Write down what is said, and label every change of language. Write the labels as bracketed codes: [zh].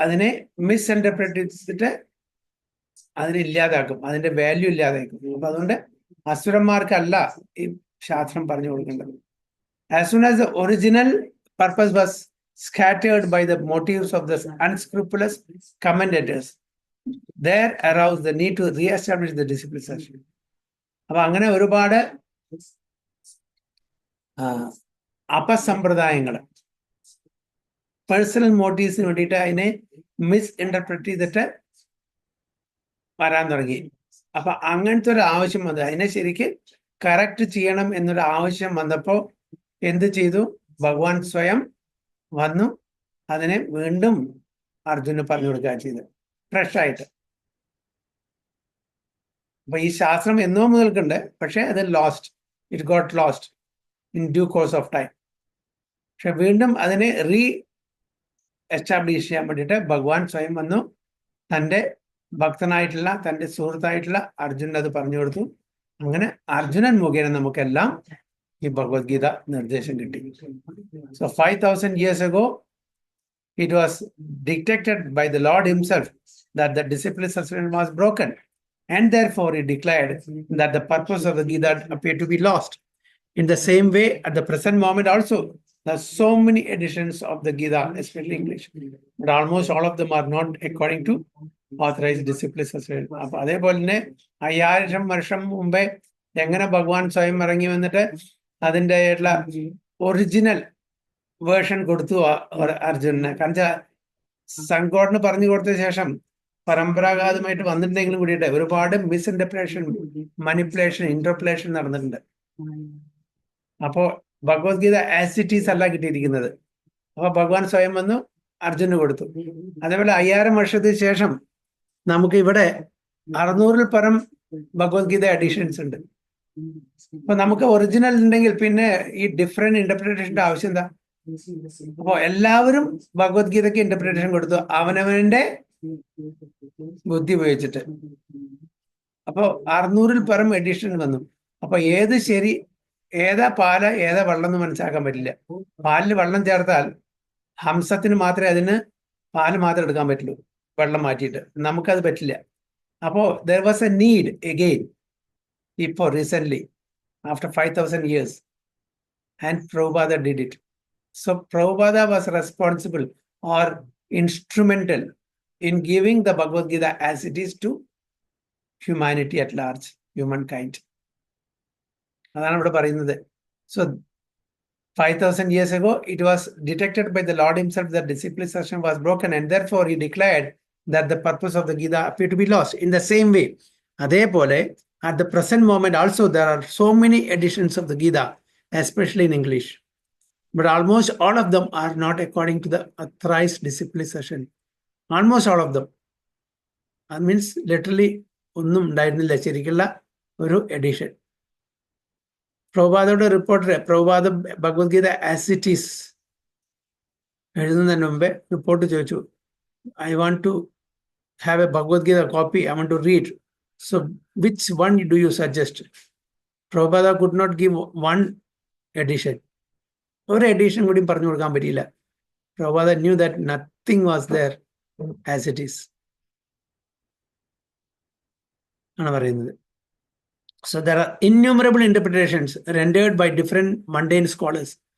[ml] അതിനെ മിസ്ഇന്റർപ്രറ്റ് ചെയ്തിട്ട് അതിനെ ഇല്ലാതാക്കും, അതിന്റെ വാല്യൂ ഇല്ലാതാക്കും. അപ്പൊ അതുകൊണ്ട് അസുരന്മാർക്കല്ല ഈ ശാസ്ത്രം പറഞ്ഞു കൊടുക്കേണ്ടത്. [en] As soon as the original purpose was scattered by the motives of the unscrupulous commentators, there arose the need to re-establish the discipline system. [ml] അപ്പൊ അങ്ങനെ ഒരുപാട് അപസമ്പ്രദായങ്ങൾ പേഴ്സണൽ മോട്ടീവ്സിന് വേണ്ടിയിട്ട് അതിനെ മിസ്ഇന്റർപ്രറ്റ് ചെയ്തിട്ട് വരാൻ തുടങ്ങി. അപ്പൊ അങ്ങനത്തെ ഒരു ആവശ്യം വന്നു, അതിനെ ശരിക്ക് കറക്റ്റ് ചെയ്യണം എന്നൊരു ആവശ്യം വന്നപ്പോ എന്ത് ചെയ്തു? ഭഗവാൻ സ്വയം വന്നു അതിനെ വീണ്ടും അർജുന് പറഞ്ഞു കൊടുക്കുക ചെയ്തത്, ഫ്രഷ് ആയിട്ട്. അപ്പൊ ഈ ശാസ്ത്രം എന്നോ മുതൽക്കുണ്ട്, പക്ഷെ അത് [en] It got lost in due course of time. [ml] പക്ഷെ വീണ്ടും അതിനെ എസ്റ്റാബ്ലിഷ് ചെയ്യാൻ വേണ്ടിയിട്ട് ഭഗവാൻ സ്വയം വന്നു, തൻ്റെ ഭക്തനായിട്ടുള്ള തൻ്റെ സുഹൃത്തായിട്ടുള്ള അർജുനൻ അത് പറഞ്ഞു കൊടുത്തു. അങ്ങനെ അർജുനൻ മുഖേന നമുക്കെല്ലാം ഈ ഭഗവത്ഗീത നിർദ്ദേശം കിട്ടി. [en] So 5000 years ago it was dictated by the Lord himself that the discipline system was broken, and therefore he declared that the purpose of the Gita appeared to be lost. In the same way, at the present moment also, there are so many editions of the Gita, especially English, but almost all of them are not according to authorized discipline system. [ml] അപ്പൊ അതേപോലെ തന്നെ 5000 വർഷം മുമ്പേ എങ്ങനെ ഭഗവാൻ സ്വയം ഇറങ്ങി വന്നിട്ട് അതിൻ്റെ ഒറിജിനൽ വേർഷൻ കൊടുത്തു അർജുനന്. കാരണം സംഘോടന പറഞ്ഞു കൊടുത്ത ശേഷം പരമ്പരാഗതമായിട്ട് വന്നിട്ടുണ്ടെങ്കിലും കൂടിയിട്ട് ഒരുപാട് മിസ്ഇന്റർപ്രിട്ടേഷൻ, മനിപ്പുലേഷൻ, ഇന്റർപ്രിട്ടേഷൻ നടന്നിട്ടുണ്ട്. അപ്പോ ഭഗവത്ഗീത ആസ് ഇറ്റ് ഈസ് അല്ല കിട്ടിയിരിക്കുന്നത്. അപ്പൊ ഭഗവാൻ സ്വയം വന്നു അർജുന് കൊടുത്തു. അതേപോലെ 5000 വർഷത്തിന് ശേഷം നമുക്ക് ഇവിടെ 600-ൽ പരം ഭഗവത്ഗീത എഡിഷൻസ് ഉണ്ട്. അപ്പൊ നമുക്ക് ഒറിജിനൽ ഉണ്ടെങ്കിൽ പിന്നെ ഈ ഡിഫറെന്റ് ഇന്റർപ്രിട്ടേഷന്റെ ആവശ്യം എന്താ? അപ്പൊ എല്ലാവരും ഭഗവത്ഗീതയ്ക്ക് ഇന്റർപ്രിട്ടേഷൻ കൊടുത്തു അവനവന്റെ ബുദ്ധി ഉപയോഗിച്ചിട്ട്. അപ്പൊ 600-ൽ പരം എഡിഷൻ വന്നു. അപ്പൊ ഏത് ശരി, ഏതാ പാല് ഏതാ വെള്ളം എന്ന് മനസ്സിലാക്കാൻ പറ്റില്ല. പാലിൽ വെള്ളം ചേർത്താൽ ഹംസത്തിന് മാത്രമേ അതിന് പാല് മാത്രം എടുക്കാൻ പറ്റുള്ളൂ, വെള്ളം മാറ്റിയിട്ട്. നമുക്കത് പറ്റില്ല. [en] അപ്പോ there was a need again ഇപ്പോൾ recently after 5000 years, and Prabhupada did it. So Prabhupada was responsible or instrumental in giving the Bhagavad Gita as it is to humanity at large, humankind. [ml] അതാണ് ഇവിടെ പറയുന്നത്. [en] So 5000 years ago it was detected by the Lord himself that discipline system was broken, and therefore he declared that the purpose of the Gita appeared to be lost. In the same way, അതേപോലെ At the present moment also there are so many editions of the Gita, especially in English. But almost all of them are not according to the authorized disciplination. Almost all of them. That means literally [ml] ഒന്നും ഉണ്ടായിരുന്നില്ല ശരിക്കുള്ള ഒരു edition. പ്രഭുപാദയുടെ reporter Prabhupada Bhagavad Gita as it is എഴുതുന്നതിന് മുമ്പേ report ചോദിച്ചു, [en] I want to have A Bhagavad Gita copy, I want to read. So which one do you suggest? Prabhupada could not give one edition. [ml] ഒരു edition കൂടി പറഞ്ഞു കൊടുക്കാൻ പറ്റിയില്ല. [en] Prabhupada knew that nothing was there as it is. [ml] ആണ് പറയുന്നത്. [en] So there are innumerable interpretations rendered by different mundane scholars.